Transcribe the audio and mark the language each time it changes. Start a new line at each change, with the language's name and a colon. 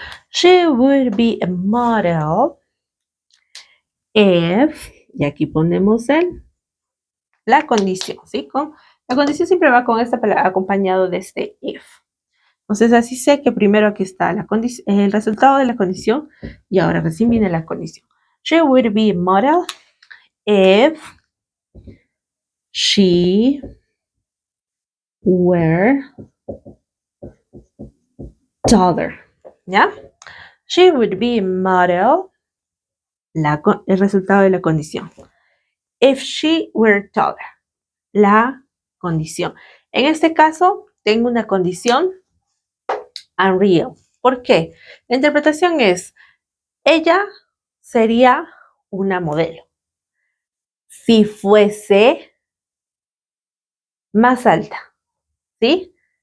English: She would be a model if,
Spanish: y aquí ponemos la condición,
English: ¿sí?
Spanish: La condición siempre va con esta palabra acompañado de este if. Entonces, así sé que primero aquí está el resultado de la condición y ahora recién viene la condición.
English: She would be a model if she were taller, ¿ya? She would be a model,
Spanish: el resultado de la condición.
English: If she were taller,
Spanish: la condición. En este caso, tengo una condición unreal. ¿Por qué? La interpretación es, ella sería una modelo si fuese más alta, ¿sí?